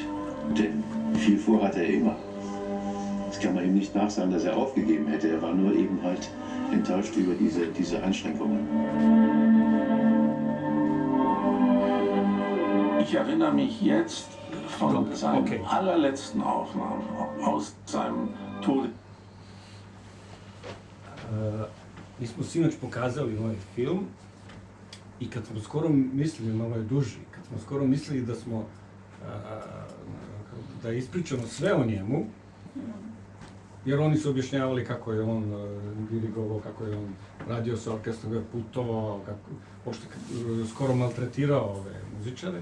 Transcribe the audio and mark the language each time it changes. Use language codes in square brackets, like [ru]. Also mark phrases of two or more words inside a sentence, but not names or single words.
[de] Denn viel vor hatte er immer. Das kann man ihm nicht nachsagen, dass er aufgegeben hätte. Er war nur eben halt enttäuscht über diese Einschränkungen. Ich erinnere mich jetzt von seinen allerletzten Aufnahmen aus seinem Tod. [sr] Mi smo sinoć pokazali ovaj film i kad smo skoro mislili, malo je duži, kad smo skoro mislili da smo, da ispričamo sve o njemu, jer oni su objašnjavali kako je on dirigovao, kako je on radio sa orkestrom, putovao, skoro maltretirao ove muzičare.